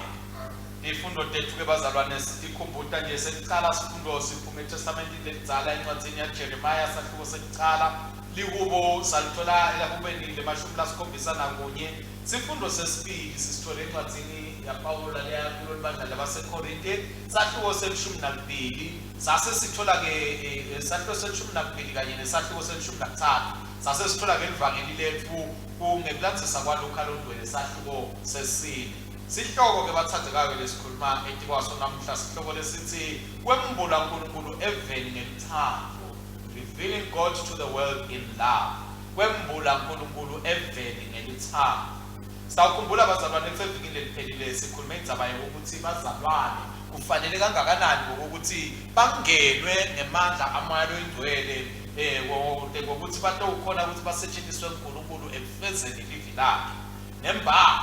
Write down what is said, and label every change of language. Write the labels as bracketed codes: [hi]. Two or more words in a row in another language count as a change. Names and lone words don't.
[ss] Ifundo tethu ke bazalwane sitikhumbula nje sekucala sifundo siphuma eTestamentini lekudzala encwadzini yaJeremiya sahluko sekucala likubo salithola elakubeni le-7 sifundo sesibili sisithola encwadzini yaPawulo leya kulolu bandla labaseKorinte sahluko se-12 sase sithola ke sahluko se-12 kanye nesahluko se-13 sase sithola ke livangeli lethu kungekulandzisa kwaLuka longcwele sahluko sesine. Sihloko ke bathandzekayo lesikhuluma etikwaso namhla sihloko lesithi kwembula uNkulunkulu eveni ngelithando, [en] revealing God to the world in love. [ss] Kwembula uNkulunkulu eveni ngelithando. Sawukhumbula bazalwane esevikile liphelile sikhuluma indzaba yokuthi bazalwane kufanele kangakanani ukuthi bangenwe ngemandla amoya oyingcwele ngokuthi batowukhona ukuthi basetshenziswe uNkulunkulu ekufezeni livi lakhe nembala.